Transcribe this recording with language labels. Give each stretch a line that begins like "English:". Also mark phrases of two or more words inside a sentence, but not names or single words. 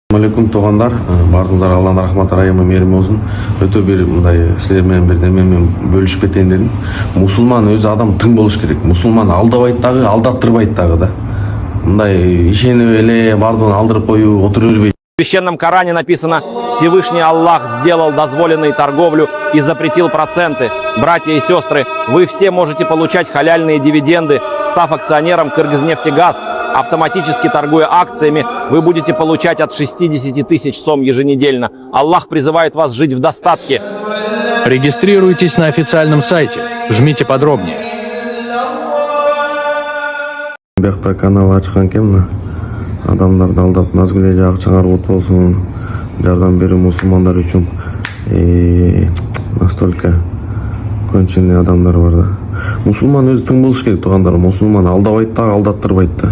Kyrgyz: Алейкум туугандар, баарыңыздарга Алланын рахматы, ырайымы, мээрими болсун. Өтө бир мындай силер менен бир немен бөлүшүп кетейин дедим. Мусулман өзү адам тың болуш керек. Мусулман алдабайт дагы, алдаттырбайт дагы да. Мындай ишенип эле баардыгын алдырып коюп отура бербейт.
Russian: В Священном Коране написано: Всевышний Аллах сделал дозволенной торговлю и запретил проценты. Братья и сестры, вы все можете получать халяльные дивиденды, став акционером Кыргызнефтегаз. Автоматически торгуя акциями, вы будете получать от 60 тысяч сом еженедельно. Аллах призывает вас жить в достатке. Регистрируйтесь на официальном сайте. Жмите подробнее.
Kyrgyz: Биякта канал ачкан экен, адамдарды алдап назгүле жагы чыгарып болсун, жардам берүү мусулмандар үчүн
Russian: настолько конченый
Kyrgyz: адамдар бар да. Мусулман өзү тың болуш керек туугандар. Мусулман алдабайт да, алдаттырбайт да.